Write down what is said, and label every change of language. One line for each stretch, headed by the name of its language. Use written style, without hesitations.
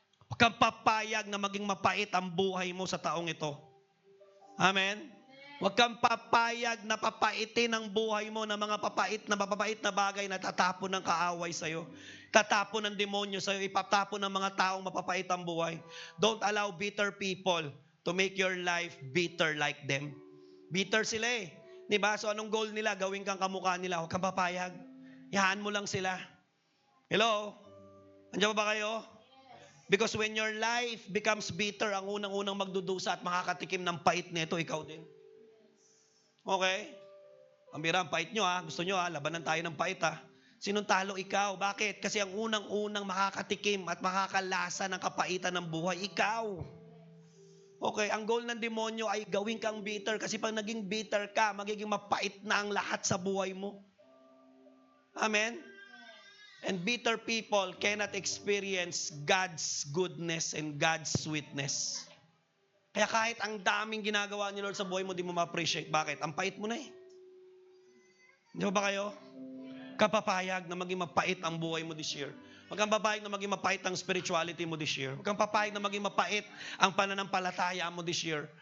Filipino: Huwag kang papayag na maging mapait ang buhay mo sa taong ito. Amen? Huwag kang papayag na papaitin ang buhay mo ng mga mapapait na bagay na tatapon ng kaaway sa'yo. Tatapon ng demonyo sa'yo, ipatapon ng mga taong mapapait ang buhay.
English: Don't allow bitter people to make your life bitter like them.
Filipino: Bitter sila eh. Diba? So anong goal nila? Gawin kang kamukha nila. Huwag kang papayag. Yahan mo lang sila. Hello? Andiyan ba kayo?
English: Because when your life becomes bitter,
Filipino: ang unang-unang magdudusa at makakatikim ng pait nito, ikaw din. Okay? Ang bira, ang pait nyo ha. Gusto nyo ha, labanan tayo ng pait ha. Sinong talo? Ikaw. Bakit? Kasi ang unang-unang makakatikim at makakalasa ng kapaitan ng buhay, ikaw. Okay, ang goal ng demonyo ay gawin kang bitter kasi pag naging bitter ka, magiging mapait na ang lahat sa buhay mo. Amen?
English: And bitter people cannot experience God's goodness and God's sweetness.
Filipino: Kaya kahit ang daming ginagawa ni Lord sa buhay mo, di mo ma-appreciate. Bakit? Ang pait mo na eh. Di ba kayo? Kapapayag na maging mapait ang buhay mo this year. Huwag kang papayag na maging mapait ang spirituality mo this year. Huwag kang papayag na maging mapait ang pananampalataya mo this year.